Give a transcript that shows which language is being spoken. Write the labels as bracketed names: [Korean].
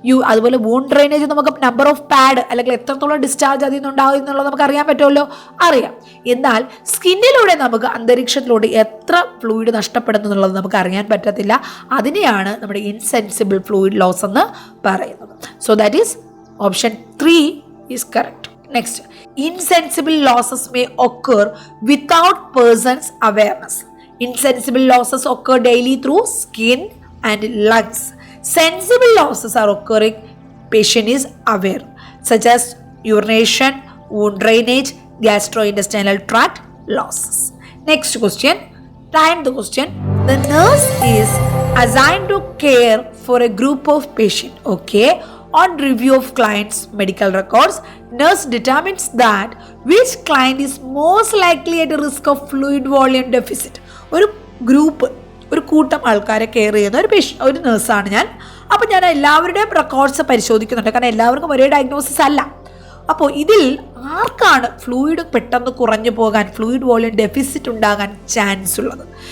[Malayalam] അതുപോലെ wound drainage നമുക്ക് number of pad അല്ലെങ്കിൽ എത്രത്തോളം ഡിസ്ചാർജ് അതിൽ നിന്നുണ്ടാവും എന്നുള്ളത് നമുക്ക് അറിയാൻ പറ്റുമല്ലോ, അറിയാം. എന്നാൽ സ്കിന്നിലൂടെ നമുക്ക് അന്തരീക്ഷത്തിലൂടെ എത്ര ഫ്ലൂയിഡ് നഷ്ടപ്പെടുന്നു എന്നുള്ളത് നമുക്ക് അറിയാൻ പറ്റത്തില്ല. അതിനെയാണ് നമ്മുടെ ഇൻസെൻസിബിൾ ഫ്ലൂയിഡ് ലോസ് എന്ന് പറയുന്നത്. [English] So that is option 3 is correct. Next, insensible losses may occur without person's awareness. Insensible losses occur daily through skin and lungs. Sensible losses are occurring patient is aware, such as urination, wound drainage, gastrointestinal tract losses. Next question, 9th question. The nurse is assigned to care for a group of patients. Okay. On review of client's medical records, nurse determines that which client is most likely at risk of fluid volume deficit. [Malayalam] ഒരു group, ഒരു കൂട്ടം ആൾക്കാരെ care ചെയ്യുന്ന ഒരു നഴ്സാണ് ഞാൻ. അപ്പോൾ ഞാൻ എല്ലാവരുടെയും റെക്കോർഡ്സ് പരിശോധിക്കുന്നുണ്ട്, കാരണം എല്ലാവർക്കും ഒരേ ഡയഗ്നോസിസ് അല്ല. അപ്പോൾ ഇതിൽ ആർക്കാണ് ഫ്ലൂയിഡ് പെട്ടെന്ന് കുറഞ്ഞു പോകാൻ, ഫ്ലൂയിഡ് വോളിയം ഡെഫിസിറ്റ് ഉണ്ടാകാൻ ചാൻസ് ഉള്ളത്?